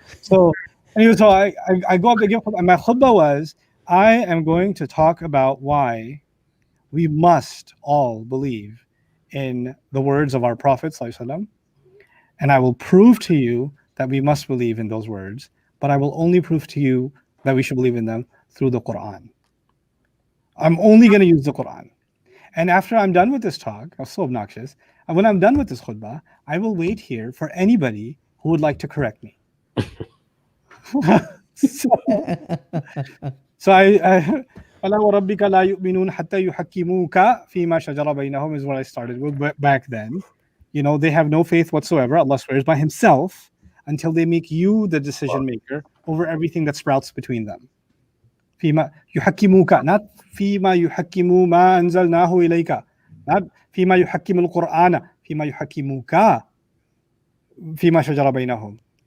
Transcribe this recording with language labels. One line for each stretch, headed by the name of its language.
English: So anyway, so I go up to give khutbah, and my khutbah was, I am going to talk about why we must all believe in the words of our Prophet ﷺ, and I will prove to you that we must believe in those words, but I will only prove to you that we should believe in them through the Quran. I'm only going to use the Quran. And after I'm done with this talk, I was so obnoxious, and when I'm done with this khutbah, I will wait here for anybody who would like to correct me.
Arabic: So فَلَا وَرَبِّكَ لَا يُؤْمِنُونَ حَتَّى يُحَكِّمُوكَ فِيمَا شَجَرَ بَيْنَهُم
English: is what I started with back then. They have no faith whatsoever, Allah swears by himself, until they make you the decision maker over everything that sprouts between them.
Arabic: فيما يحكموك, not فيما يحكموا ما أنزلناه إليك, not فيما يحكم القرآن, فيما يحكموك فيما شجر بينهم.